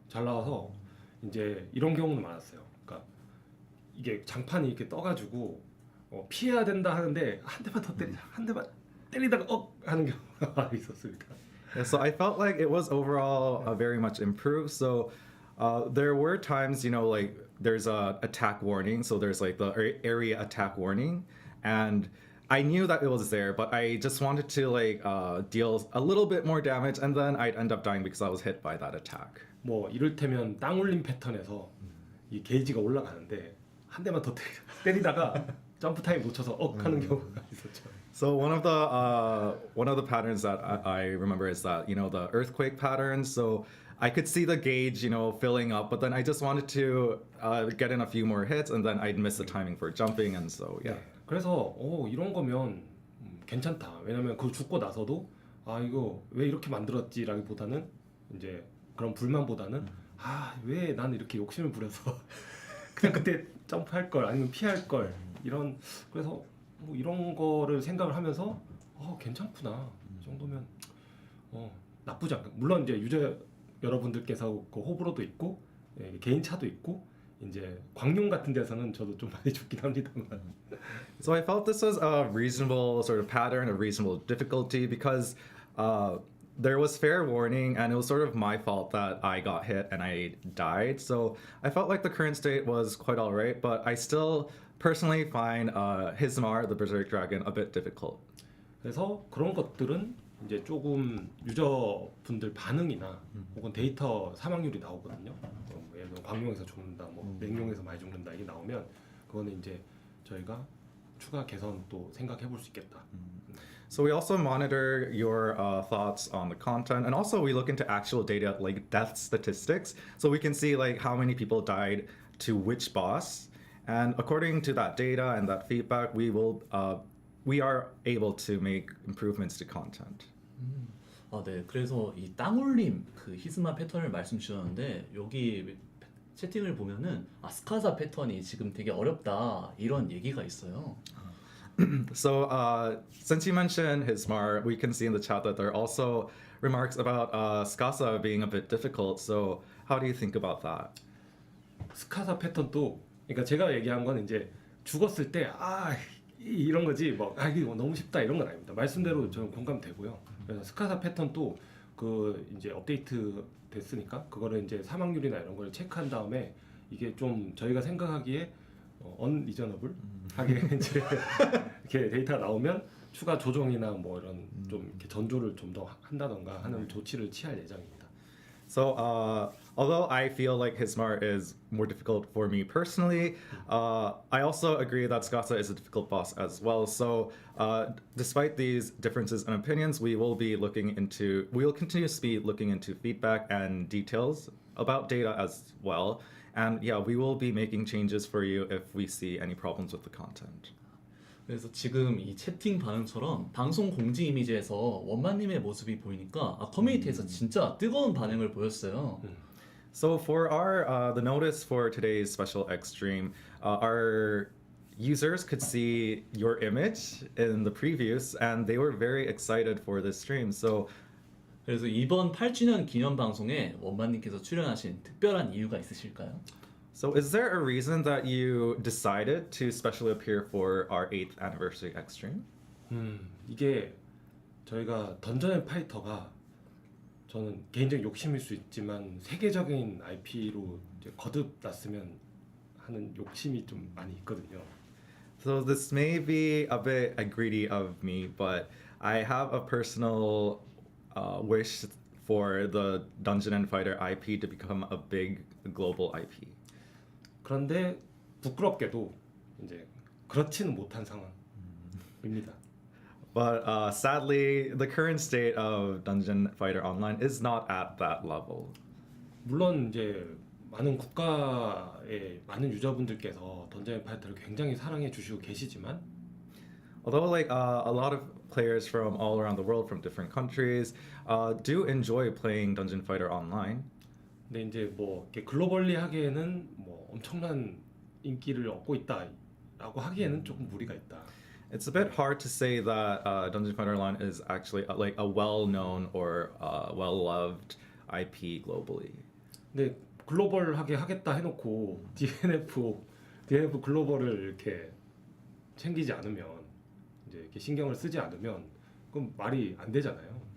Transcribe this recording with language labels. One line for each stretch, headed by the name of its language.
Korean: 잘 나와서 이제 이런 경우는 많았어요. 그러니까 이게 장판이 이렇게 떠가지고 피해야 된다 하는데 한 대만 더 때리자, 한 대만 때리다가 하는 경우가 있었습니다.
English: Yeah, so I felt like it was overall very much improved. So there were times, you know, like there's a attack warning. So there's like the area attack warning, and I knew that it was there, but I just wanted to like deal a little bit more damage, and then I'd end up dying because I was hit by that attack.
Korean: 뭐 이를테면 땅 올림 패턴에서 이 게이지가 올라가는데 한 대만 더 때리다가 점프 타임 놓쳐서 하는 경우가 있었죠.
English: So one of the patterns that I remember is that, you know, the earthquake patterns. So I could see the gauge, you know, filling up, but then I just wanted to get in a few more hits, and then I'd miss the timing for jumping, and so yeah.
Korean: 네, 그래서 이런 거면 괜찮다. 왜냐면 그 죽고 나서도 아 이거 왜 이렇게 만들었지라기보다는 이제 그런 불만보다는 아 왜 나는 이렇게 욕심을 부려서 그냥 그때 점프할 걸 아니면 피할 걸 이런 그래서 뭐 이런 거를 생각을 하면서 괜찮구나 이 정도면 나쁘지 않고 물론 이제 유저 여러분들께서 그 호불호도 있고 개인 차도 있고 이제 광룡 같은 데서는 저도 좀 많이 죽긴 합니다만.
English: So I felt this was a reasonable sort of pattern, a reasonable difficulty because there was fair warning and it was sort of my fault that I got hit and I died. So I felt like the current state was quite alright, but I still personally find Hismar, the Berserk Dragon, a bit difficult.
Korean: 그래서 그런 것들은 이제 조금 유저분들 반응이나 혹은 데이터 사망률이 나오거든요. 예를 들어 광룡에서 죽는다, 뭐 맹룡에서 많이 죽는다 이게 나오면 그거는 이제 저희가 추가 개선 또 생각해 볼 수 있겠다.
English: So we also monitor your thoughts on the content, and also we look into actual data like death statistics, so we can see like how many people died to which boss, and according to that data and that feedback, we will we are able to make improvements to content.
Korean: 네. 그래서 이 땅올림 그 히스마 패턴을 말씀 주셨는데 여기 채팅을 보면은 스카사 패턴이 지금 되게 어렵다 이런 얘기가 있어요.
English: So, since you mentioned Hismar, we can see in the chat that there are also remarks about Skasa being a bit difficult. So, how do you think about that?
Korean: 스카사 패턴도 그러니까 제가 얘기한 건 이제 죽었을 때 이런 거지 이거 너무 쉽다 이런 건 아닙니다. 말씀대로 저는 공감되고요. 그래서 스카사 패턴도 그 이제 업데이트 됐으니까 그거를 이제 사망률이나 이런 걸 체크한 다음에 이게 좀 저희가 생각하기에 unreasonable 하게 이제 이렇게 데이터가 나오면 추가 조정이나 뭐 이런 좀 이렇게 전조를 좀 더 한다던가 하는 조치를 취할 예정입니다.
English: So, although I feel like Hismar is more difficult for me personally, I also agree that Skasa is a difficult boss as well. So, despite these differences in opinions, we will continuously be looking into feedback and details about data as well. And yeah, we will be making changes for you if we see any problems with the content.
Korean: 그래서 지금 이 채팅 반응처럼 방송 공지 이미지에서 원만님의 모습이 보이니까 커뮤니티에서 진짜 뜨거운 반응을 보였어요.
English: So for our the notice for today's special X stream, our users could see your image in the previews, and they were very excited for this stream. So
Korean: 그래서 이번 8주년 기념 방송에 원만님께서 출연하신 특별한 이유가 있으실까요?
English: So is there a reason that you decided to specially appear for our 8th anniversary X stream?
Korean: 이게 저희가 던전 앤 파이터가 저는 개인적인 욕심일 수 있지만 세계적인 IP로 이제 거듭났으면 하는 욕심이 좀 많이 있거든요.
English: So this may be a bit greedy of me, but I have a personal wish for the Dungeon and Fighter IP to become a big global IP.
Korean: 그런데 부끄럽게도 이제 그렇지는 못한 상황입니다.
English: But sadly, the current state of Dungeon Fighter Online is not at that level.
Korean: 물론 이제 많은 국가의 많은 유저분들께서 던전 앤 파이터를 굉장히 사랑해 주시고 계시지만
English: Although a lot of players from all around the world from different countries do enjoy playing Dungeon Fighter Online.
Korean: 근데 이제 뭐 이렇게 글로벌리 하기에는 뭐 엄청난 인기를 얻고 있다라고 하기에는 조금 무리가 있다.
English: It's a bit hard to say that Dungeon Fighter Online is actually like a well-known or well-loved IP globally.
Korean: 근데 글로벌하게 하겠다 해놓고 DNF 글로벌을 이렇게 챙기지 않으면 이제 이렇게 신경을 쓰지 않으면 그럼 말이 안 되잖아요.